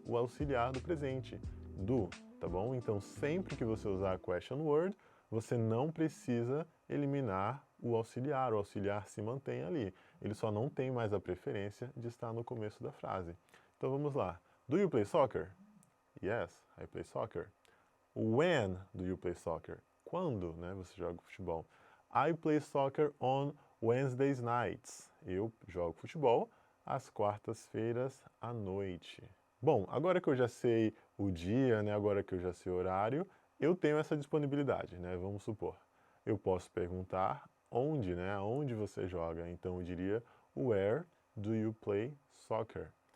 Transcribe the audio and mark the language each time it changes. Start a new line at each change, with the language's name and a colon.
Portuguese: O auxiliar do presente, do, tá bom? Então, sempre que você usar a question word, você não precisa eliminar o auxiliar se mantém ali. Ele só não tem mais a preferência de estar no começo da frase. Então vamos lá.
English: Do you play soccer? Yes, I play soccer. When do you play soccer?
Portuguese: Quando, né, você joga futebol?
English: I play soccer on Wednesdays nights.
Portuguese: Eu jogo futebol às quartas-feiras à noite. Bom, agora que eu já sei o dia, né, agora que eu já sei o horário, eu tenho essa disponibilidade, né? Vamos supor. Eu posso perguntar onde, né? Onde você joga? Então eu diria
English: Where do you play soccer?